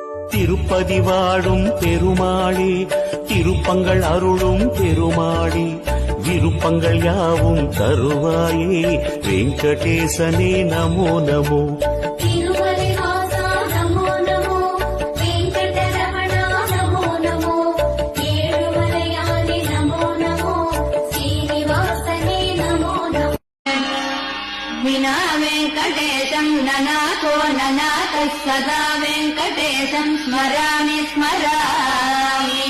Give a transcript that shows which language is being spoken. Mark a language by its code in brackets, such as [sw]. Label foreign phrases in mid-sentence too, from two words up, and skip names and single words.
[ta] திருப்பதி வாழும் பெருமாளே, திருப்பங்கள் அருளும் பெருமாளே, விருப்பங்கள் யாவும் தருவாயே, வெங்கடேசனே நமோ நமோ. [sa] विना वेङ्कटेशं ननाथो ननाथः सदा वेङ्कटेशं स्मरामि स्मरामि।